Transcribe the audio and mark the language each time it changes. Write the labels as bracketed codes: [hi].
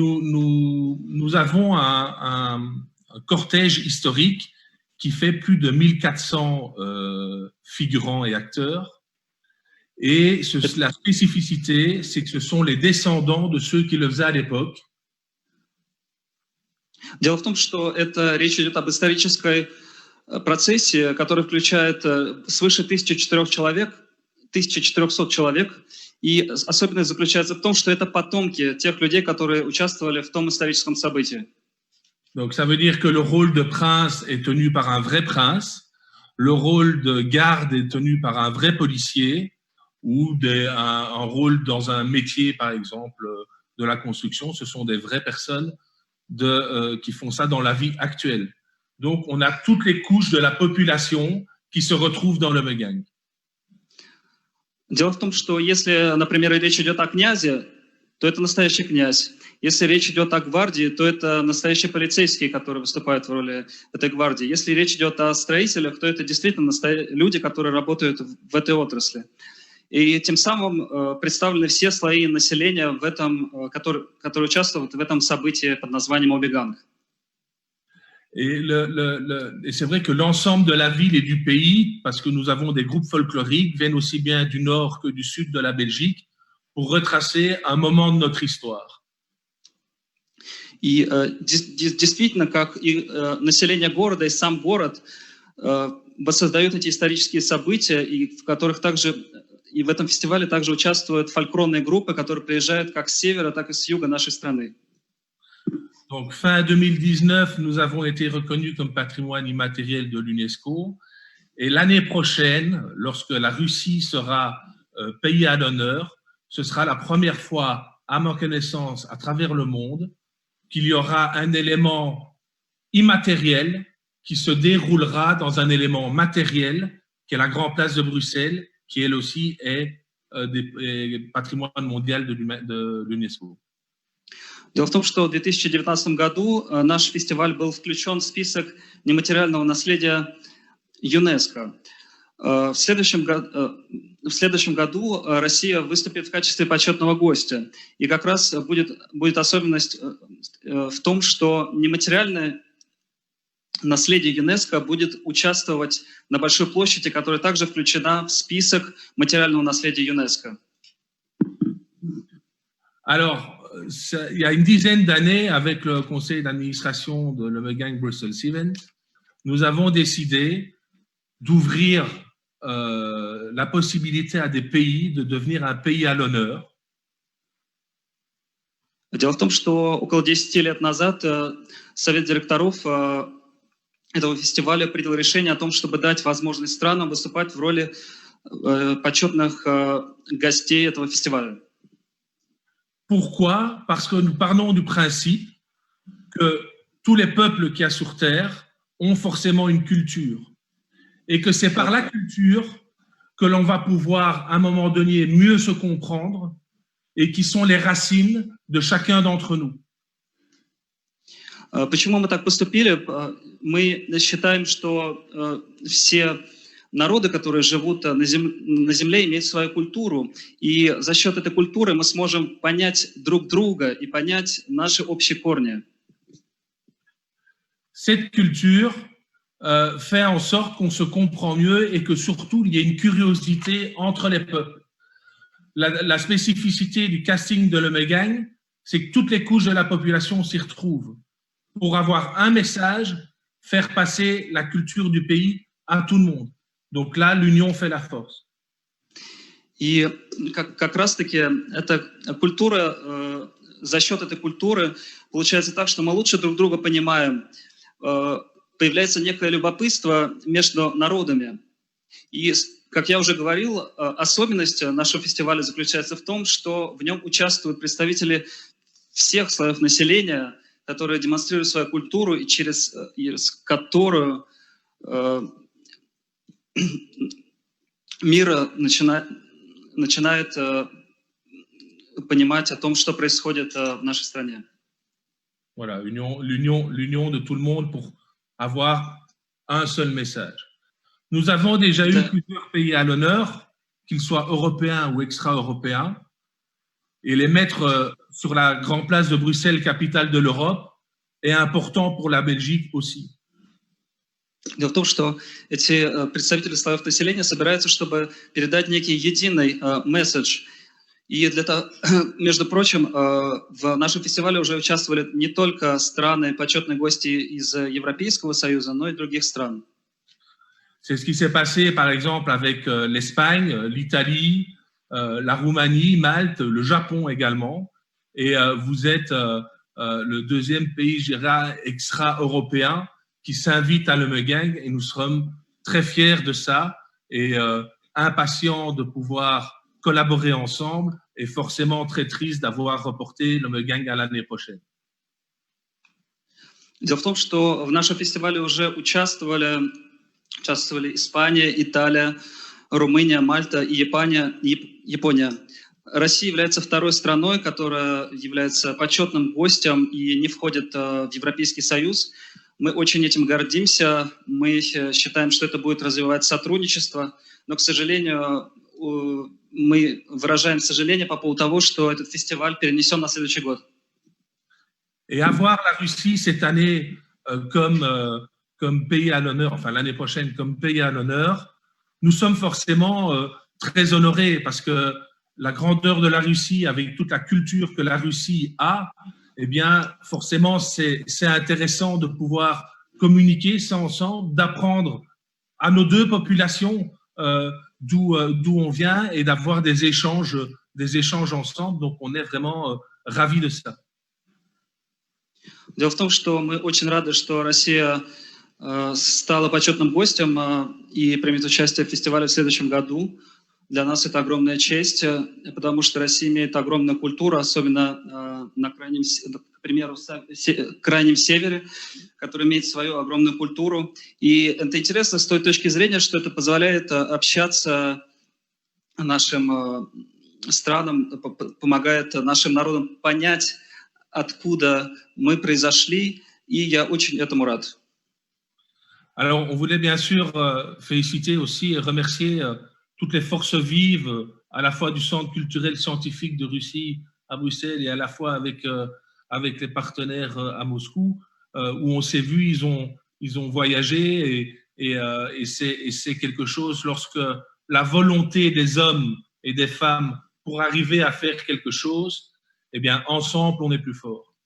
[fr] Nous avons un cortège historique qui fait plus de 1400 figurants et acteurs. Et la spécificité, c'est que ce sont les descendants de ceux qui le faisaient à l'époque. [ru] Дело в том, что речь идет об исторической процессии, которая включает свыше 1400 человек. И особенность заключается в том, что это потомки тех людей, которые участвовали в том историческом событии. [fr] Donc ça veut dire que le rôle de prince est tenu par un vrai prince, le rôle de garde est tenu par un vrai policier, ou un rôle dans un métier, par exemple, de la construction. Ce sont des vraies personnes qui font ça dans la vie actuelle. Donc, on a toutes les couches de la population qui se retrouvent dans l'Omegang. [ru] Дело в том, что если, например, речь идет о князе, то это настоящий князь. Если речь идет о гвардии, то это настоящие полицейские, которые выступают в роли этой гвардии. Если речь идет о строителях, то это действительно люди, которые работают в этой отрасли. И тем самым представлены все слои населения, которые участвуют в этом событии под названием Омеганг. [fr] Et c'est vrai que l'ensemble de la ville et du pays, parce que nous avons des groupes folkloriques, viennent aussi bien du nord que du sud de la Belgique pour retracer un moment de notre histoire. [ru] И действительно, как и население города, и сам город воссоздают эти исторические события, и в которых также и в этом фестивале также участвуют фольклорные группы, которые приезжают как с севера, так и с юга нашей страны. [fr] Donc, fin 2019, nous avons été reconnus comme patrimoine immatériel de l'UNESCO. Et l'année prochaine, lorsque la Russie sera pays à l'honneur, ce sera la première fois, à ma connaissance, à travers le monde, qu'il y aura un élément immatériel qui se déroulera dans un élément matériel, qui est la Grande Place de Bruxelles, qui elle aussi est patrimoine mondial de l'UNESCO. [ru] Дело в том, что в 2019 году наш фестиваль был включен в список нематериального наследия ЮНЕСКО. В следующем году Россия выступит в качестве почетного гостя. И как раз будет особенность в том, что нематериальное наследие ЮНЕСКО будет участвовать на большой площади, которая также включена в список материального наследия ЮНЕСКО. [fr] Alors, il y a une dizaine d'années, avec le conseil d'administration de l'Omegang Brussels Event, nous avons décidé d'ouvrir la possibilité à des pays de devenir un pays à l'honneur. [ru] Дело в том, что около 10 лет назад Совет директоров этого фестиваля принял решение о том, чтобы дать возможность странам выступать в роли почетных гостей этого фестиваля. [fr] Pourquoi? Parce que nous partons du principe que tous les peuples qu'il y a sur Terre ont forcément une culture. Et que c'est par la culture que l'on va pouvoir, à un moment donné, mieux se comprendre et qui sont les racines de chacun d'entre nous. [ru] Почему мы так поступили? Мы считаем, что все народы, которые живут на Земле, имеют свою культуру. И за счет этой культуры мы сможем понять друг друга и понять наши общие корни. [fr] Cette culture fait en sorte qu'on se comprend mieux et que surtout il y ait une curiosité entre les peuples. La spécificité du casting de l'Omegang, c'est que toutes les couches de la population s'y retrouvent pour avoir un message, faire passer la culture du pays à tout le monde. Donc là, l'union fait la force. [ru] И как раз-таки эта культура, за счет этой культуры получается так, что мы лучше друг друга понимаем. Появляется некое любопытство между народами. И, как я уже говорил, особенность нашего фестиваля заключается в том, что в нем участвуют представители всех слоев населения, которые демонстрируют свою культуру и через которую мир начинает понимать о том, что происходит в нашей стране. [fr] Voilà, l'union de tout le monde pour avoir un seul message. Nous avons déjà eu plusieurs pays à l'honneur, qu'ils soient européens ou extra-européens, et les mettre sur la grande place de Bruxelles, capitale de l'Europe, est important pour la Belgique aussi. [ru] Дело в том, что эти представители слоев населения собираются, чтобы передать некий единый месседж. И для того, между прочим, в нашем фестивале уже участвовали не только страны, почетные гости из Европейского Союза, но и других стран. [fr] C'est ce qui s'est passé, par exemple, avec l'Espagne, l'Italie, la Roumanie, Malte, le Japon également. Et vous êtes le deuxième pays, je dirais, extra-européen qui s'invite à l'Omegang et nous sommes très fiers de ça et impatients de pouvoir collaborer ensemble et forcément très triste d'avoir reporté l'Omegang à l'année prochaine. [ru] Дело в том, что в нашем фестивале уже участвовали Испания, Италия, Румыния, Мальта и Япония. Россия является второй страной, которая является почетным гостем и не входит в Европейский Союз. Мы очень этим гордимся, мы считаем, что это будет развивать сотрудничество, но, к сожалению, мы выражаем сожаление по поводу того, что этот фестиваль перенесен на следующий год. [fr] Et avoir la Russie cette année comme pays à l'honneur, enfin l'année prochaine comme pays à l'honneur, nous sommes forcément très honorés parce que la grandeur de la Russie, avec toute la culture que la Russie a, eh bien, forcément, c'est intéressant de pouvoir communiquer ça ensemble, d'apprendre à nos deux populations d'où on vient et d'avoir des échanges ensemble. Donc, on est vraiment ravis de ça. [ru] Дело в том, что мы очень рады, что Россия стала почетным гостем и примет участие в фестивале в следующем году. Для нас это огромная честь, потому что Россия имеет огромную культуру, особенно на крайнем, к примеру, крайнем севере, который имеет свою огромную культуру. И это интересно с той точки зрения, что это позволяет общаться нашим странам, помогает нашим народам понять, откуда мы произошли, и я очень этому рад. [fr] Alors, on voulait bien sûr féliciter aussi et remercier toutes les forces vives, à la fois du Centre culturel scientifique de Russie à Bruxelles et à la fois avec les partenaires à Moscou, où on s'est vu, ils ont voyagé et c'est quelque chose lorsque la volonté des hommes et des femmes pour arriver à faire quelque chose, eh bien, ensemble, on est plus fort.